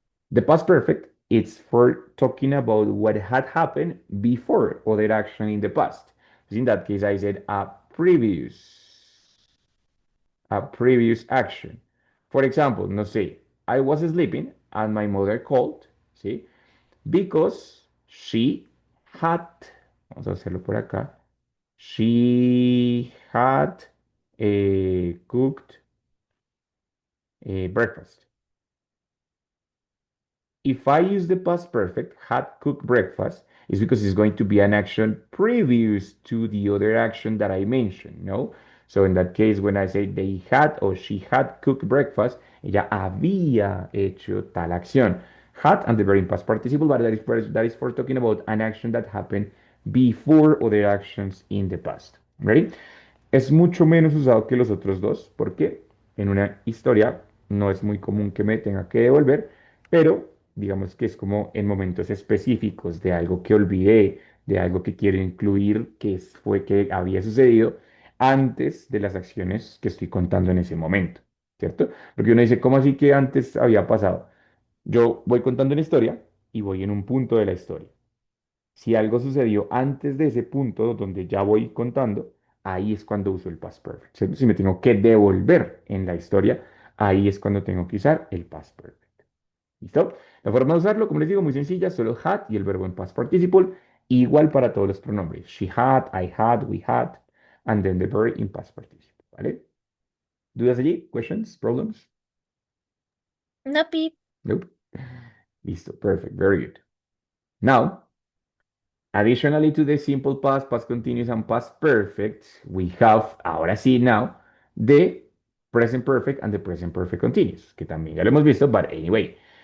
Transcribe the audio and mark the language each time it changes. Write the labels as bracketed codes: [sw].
[en] The past perfect is for talking about what had happened before other action in the past. In that case, I said a previous action. For example, [es] no sé, [en] I was sleeping and my mother called, ¿sí? Because she had, [es] vamos a hacerlo por acá, [en] She had cooked breakfast. If I use the past perfect, had cooked breakfast, is because it's going to be an action previous to the other action that I mentioned, no? So in that case, when I say they had or she had cooked breakfast, [es] ella había hecho tal acción. [en] Had and the verb in past participle, but that is for talking about an action that happened before other actions in the past. Ready? [es] Es mucho menos usado que los otros dos, porque en una historia no es muy común que me tenga que devolver, pero digamos que es como en momentos específicos de algo que olvidé, de algo que quiero incluir, fue que había sucedido antes de las acciones que estoy contando en ese momento, ¿cierto? Porque uno dice, ¿cómo así que antes había pasado? Yo voy contando una historia y voy en un punto de la historia. Si algo sucedió antes de ese punto donde ya voy contando, ahí es cuando uso el past perfect, ¿cierto? Si me tengo que devolver en la historia, ahí es cuando tengo que usar el past perfect. ¿Listo? La forma de usarlo, como les digo, muy sencilla, solo had y el verbo en past participle, igual para todos los pronombres. [en] She had, I had, we had, and then the verb in past participle, ¿vale? [es] ¿Dudas allí? [en] Questions? Problems? No, Pip. Nope. [es] Listo, [en] perfect, very good. Now, additionally to the simple past, past continuous, and past perfect, we have, [es] ahora sí, [en] now, the present perfect and the present perfect continuous, [es] que también ya lo hemos visto, [en] but anyway.